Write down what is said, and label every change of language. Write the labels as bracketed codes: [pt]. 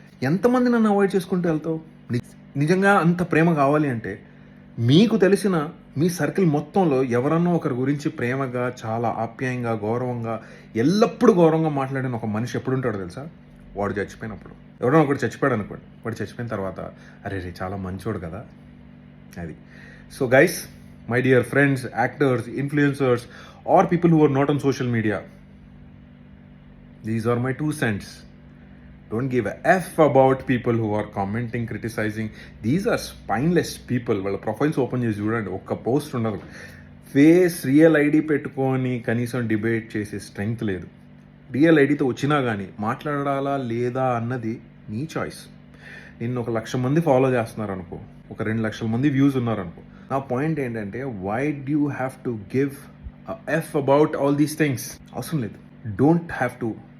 [te] ఎంతమంది నన్ను అవాయిడ్ చేసుకుంటూ వెళ్తావు? నిజంగా అంత ప్రేమ కావాలి అంటే మీకు తెలిసిన మీ సర్కిల్ మొత్తంలో ఎవరన్నా ఒకరి గురించి ప్రేమగా, చాలా ఆప్యాయంగా, గౌరవంగా, ఎల్లప్పుడూ గౌరవంగా మాట్లాడిన ఒక మనిషి ఎప్పుడు ఉంటాడో తెలుసా? వాడు చచ్చిపోయినప్పుడు. ఎవరైనా ఒకటి చచ్చిపోయాడు అనుకోండి, వాడు చచ్చిపోయిన తర్వాత అరే రే చాలా మంచోడు కదా అది. [en] So guys, my dear friends, actors, influencers are people who are not on social media, these are my 2 cents. Don't give a F about people who are commenting, criticizing. These are spineless people. [te] వాళ్ళ profiles open చేసి చూడండి, ఒక్క post ఉండదు. Face real ID పెట్టుకొని కనీసం debate చేసే strength లేదు. Real ఐడితో వచ్చినా కానీ మాట్లాడాలా లేదా అన్నది నీ చాయిస్. నిన్ను 1 లక్ష మంది ఫాలో చేస్తున్నారు అనుకో, ఒక 2 లక్షల మంది వ్యూస్ ఉన్నారనుకో, నా పాయింట్ ఏంటంటే [en] Why do you have to give F about all these things? [te] అవసరం లేదు. [en] Don't have to.